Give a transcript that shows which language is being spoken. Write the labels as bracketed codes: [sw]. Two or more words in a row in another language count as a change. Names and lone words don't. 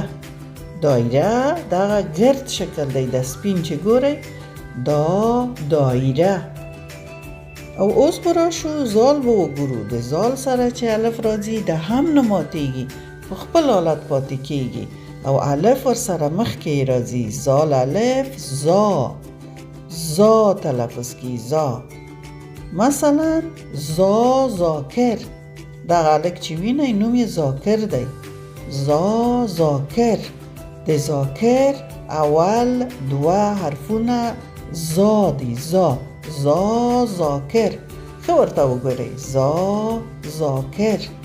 [ps] دایره دغه گرد شکل دی د سپین چې ګورئ دا دایره. او اوس به راشو زال به وګورو. د زال سره چې الف راځي د هم نه ماتیږي، په خپل حالت پاتې کیږي او الف ور سره مخکې راځي. زال الف زا، زا تلفظ کی زا. مثلا زا ذاکر، دغه هلک چې وینئ نوم یې ذاکر دی. زا ذاکر. د ذاکر اول 2 حرفونه زا دي. زا، زا ذاکر. ښه ورته وګورئ زا ذاکر.